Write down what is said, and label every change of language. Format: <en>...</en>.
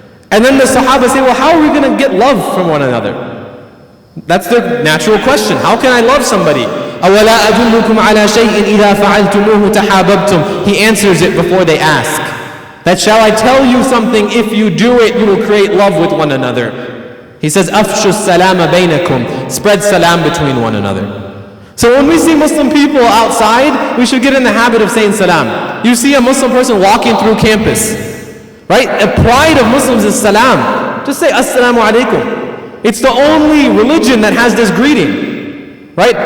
<en>And then the Sahaba say, well, how are we going to get love from one another? That's the natural question. How can I love somebody?</en> <ar>أَوَلَا أَدُلُّكُمْ عَلَى شَيْءٍ إِذَا فَعَلْتُمُوهُ تَحَابَبْتُمْ.</ar> <en>He answers it before they ask. That shall I tell you something, if you do it, you will create love with one another. He says,</en> <ar>أَفْشُوا السَّلَامَ بَيْنَكُمْ.</ar> <en>Spread salam between one another. So when we see Muslim people outside, we should get in the habit of saying salam. You see a Muslim person walking through campus, right? The pride of Muslims is salam. Just say, Assalamu alaikum. It's the only religion that has this greeting, right?</en>